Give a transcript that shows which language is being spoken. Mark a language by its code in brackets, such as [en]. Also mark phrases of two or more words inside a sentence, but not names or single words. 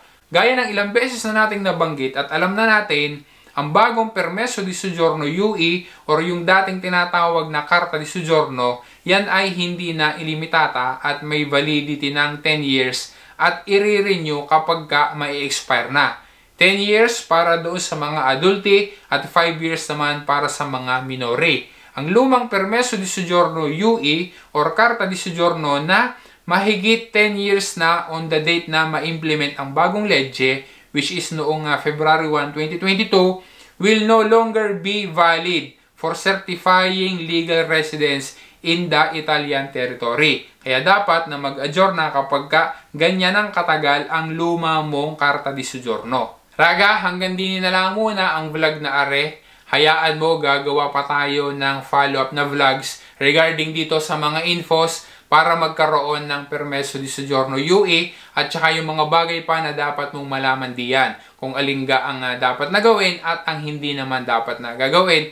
[tl] Gaya ng ilang beses na nating nabanggit at alam na natin, ang bagong [it] permeso di soggiorno UE [tl] or yung dating tinatawag na [it] karta di soggiorno, [tl] yan ay hindi na ilimitata at may validity ng 10 years at i-renew kapag may-expire na. 10 years para doon sa mga adulti at 5 years naman para sa mga minori. Ang lumang [it] permeso di soggiorno UE [tl] or [it] karta di soggiorno [tl] na mahigit 10 years na [en] on the date [tl] na ma-implement ang bagong legge, [en] which is noong February 1, 2022, will no longer be valid for certifying legal residence in the Italian territory. [tl] Kaya dapat na mag-adjourna kapag ganyan ang katagal ang luma mong [it] karta di soggiorno. [tl] Raga, hanggang din na lang muna ang vlog na are. Hayaan mo, gagawa pa tayo ng follow-up na vlogs regarding dito sa mga infos para magkaroon ng [it] permeso di soggiorno UE [tl] at saka yung mga bagay pa na dapat mong malaman diyan. Kung alingga ang dapat na gawin at ang hindi naman dapat na gagawin.